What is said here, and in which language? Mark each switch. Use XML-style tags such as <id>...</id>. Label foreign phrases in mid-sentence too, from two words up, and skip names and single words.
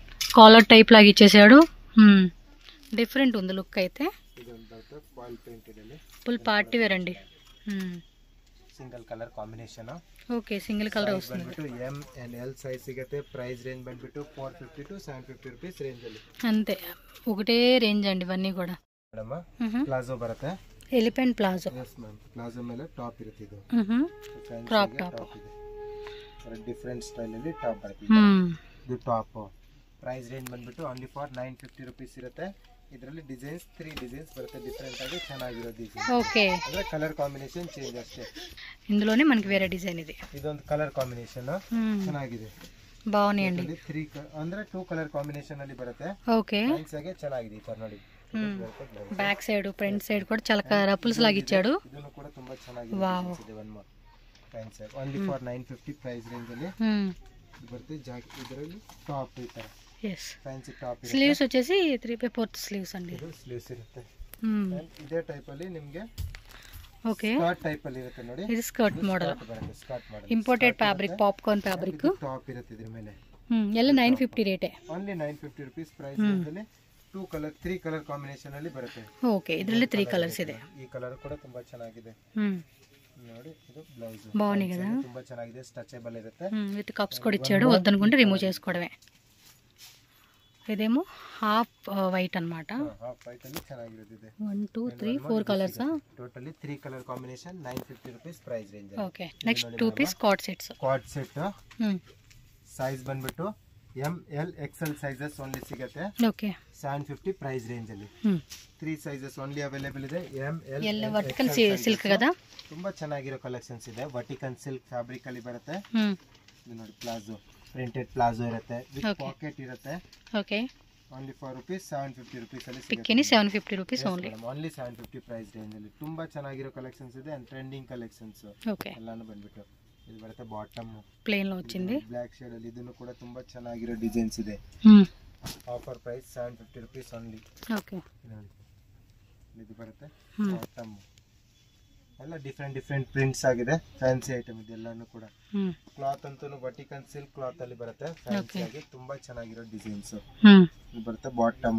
<en>collar type</en> <te>లాగా ఇచ్చేసాడు డిఫరెంట్ ఉంది లుక్ అయితే</te> <en>full party wear</en> <te>అండి</te> <en>single colour combination okay single colour</en> <te>వస్తుంది</te> <en>M and L size సిಗುತ್ತೆ price range ಬಂದ್ಬಿಟ್ಟು 450 to 750 rupees range ಅಲ್ಲಿ</en> <te>అంతే ఒకటే రేంజ్ అండి ఇవన్నీ కూడా</te> <en>madam palazzo</en> <kn>ಬರುತ್ತೆ</kn> <en>elephant palazzo yes ma'am</en> <kn>ಪ್ಲಾಜೋ ಮೇಲೆ ಟಾಪ್ ಇರುತ್ತೆ ಇದು</kn> <en>crop top</en> <kn>ಇದೆ</kn> <en>different style</en> <kn>ಅಲ್ಲಿ ಟಾಪ್ ಬರುತ್ತೆ ಇದು</kn> <en>top price range</en> <kn>ಬಂದ್ಬಿಟ್ಟು</kn> <en>only for 950 rupees</en> <kn>ಇರುತ್ತೆ ಇದರಲ್ಲಿ</kn> <en>designs 3 designs</en> <kn>ಬರುತ್ತೆ ಡಿಫರೆಂಟ್ ಆಗಿ ಚೆನ್ನಾಗಿರೋ ಡಿಸೈನ್</kn> <te>ఓకే</te> <kn>ಅಂದ್ರೆ</kn> <en>colour combination change</en> <kn>ಅಷ್ಟೇ</kn> <te>ఇందులోనే మనకి వేరే డిజైన్ ఇది</te> <kn>ಇದೊಂದು</kn> <en>colour combination</en> <kn>ಚೆನ್ನಾಗಿದೆ</kn> <te>బాగున్నాయండి</te> <kn>3 ಅಂದ್ರೆ</kn> <en>2 colour combination</en> <kn>ಅಲ್ಲಿ ಬರುತ್ತೆ</kn> <te>ఓకే</te> <kn>ಫ್ಯಾನ್ಸ್ ಆಗಿ ಚೆನ್ನಾಗಿದೆ ಈ ತರ ನೋಡಿ</kn> <en>back side front side</en> <te>కూడా చాలా రఫుల్స్ లాగా ఇచ్చాడు</te> <kn>ಇದನ್ನು ಕೂಡ ತುಂಬಾ ಚೆನ್ನಾಗಿದೆ ವಾವ್</kn> <en>one more fancy only for 950 price range</en> <kn>ಅಲ್ಲಿ ಬರುತ್ತೆ</kn> <en>ಜಾಕೆಟ್ ಇದರಲ್ಲಿ ಟಾಪ್</en> <kn>ಈ ತರ yes</kn> <en>fancy top</en> <te>స్లీవ్స్ వచ్చేసి 3/4 స్లీవ్స్ అండి</te> <kn>ಇದು ಸ್ಲೀವ್ಸ್ ಇರುತ್ತೆ ಇದೇ ಟೈಪ್ ಅಲ್ಲಿ ನಿಮಗೆ</kn> <te>ఓకే</te> <en>skirt type</en> <kn>ಅಲ್ಲಿ ಇರುತ್ತೆ ನೋಡಿ</kn> <te>ఇది</te> <en>skirt model</en> <kn>ಬರುತ್ತೆ</kn> <en>skirt model imported fabric popcorn fabric</en> <kn>ಟಾಪ್ ಇರುತ್ತೆ ಇದ್ರ ಮೇಲೆ ಎಲ್ಲ 950 ರೇಟೇ</kn> <en>only 950 rupees price range ಅಲ್ಲಿ 3 colour combination</en> <kn>ಅಲ್ಲಿ ಬರುತ್ತೆ ಓಕೆ ಇದರಲ್ಲಿ 3 ಕಲರ್ಸ್ ಇದೆ ಈ ಕಲರ್ ಕೂಡ ತುಂಬಾ ಚೆನ್ನಾಗಿದೆ ನೋಡಿ ಇದು ಬ್ಲೌಸ್</kn> <te>బాగుంది కదా</te> <kn>ತುಂಬಾ ಚೆನ್ನಾಗಿದೆ ಸ್ಟ್ರೆಚಬಲ್ ಇರುತ್ತೆ</kn> <en>with cups</en> <te>కూడా ఇచ్చాడు వద్దనుకుంటే రిమూవ్ చేసుకోవడమే ఇదేమో</te> <en>half white</en> <te>అన్నమాట</te> <en>half white</en> <kn>ಅಲ್ಲಿ ಚೆನ್ನಾಗಿರುತ್ತೆ</kn> <te>1 2 3 4 కలర్స్</te> <en>totally 3 colour combination 950 rupees price range okay next 2 piece cord sets cord set size ಬಂದ್ಬಿಟ್ಟು M L XL sizes only ಸಿಗುತ್ತೆ</en> <te>ఓకే</te> <en>750 price range ಅಲ್ಲಿ 3 sizes only available ಇದೆ M L vertical silk కదా</en> <kn>ತುಂಬಾ ಚೆನ್ನಾಗಿರೋ ಕಲೆಕ್ಷನ್ಸ್ ಇದೆ</kn> <en>vertical silk fabric</en> <kn>ಅಲ್ಲಿ ಬರುತ್ತೆ ಇದು ನೋಡಿ</kn> <en>palazzo printed palazzo</en> <kn>ಇರುತ್ತೆ</kn> <en>with pocket</en> <kn>ಇರುತ್ತೆ ಓಕೆ</kn> <en>only for rupees 750 rupees ಅಲ್ಲಿ ಪಿಕ್ಕಿನಿ 750 rupees only only 750 price range</en> <kn>ಅಲ್ಲಿ ತುಂಬಾ ಚೆನ್ನಾಗಿರೋ</kn> <en>ಕಲೆಕ್ಷನ್ಸ್ ಇದೆ and trending collections</en> <kn>ಓಕೆ ಎಲ್ಲಾನು ಬಂದ್ಬಿಟ್ಟು ಇದು ಬರುತ್ತೆ ಬಾಟಮ್</kn> <te>ಪ್ಲೇನ್ లో వచ్చింది</te> <en>black shade</en> <kn>ಅಲ್ಲಿ ಇದನ್ನು ಕೂಡ ತುಂಬಾ ಚೆನ್ನಾಗಿರೋ ಡಿಸೈನ್ಸ್ ಇದೆ</kn> <en>offer price 750 rupees only</en> <kn>ಓಕೆ ಇದು ಬರುತ್ತೆ ಬಾಟಮ್ ಎಲ್ಲ</kn> <en>different prints</en> <kn>ಆಗಿದೆ</kn> <en>fancy item</en> <kn>ಇದೆಲ್ಲಾನು ಕೂಡ ಕ್ಲಾತ್ ಅಂತೂ</kn> <en>vertical silk cloth</en> <kn>ಅಲ್ಲಿ ಬರುತ್ತೆ ಫ್ಯಾನ್ಸಿ ಆಗಿ ತುಂಬಾ ಚೆನ್ನಾಗಿರೋ ಡಿಸೈನ್ಸ್ ಇದು ಬರುತ್ತೆ ಬಾಟಮ್</kn>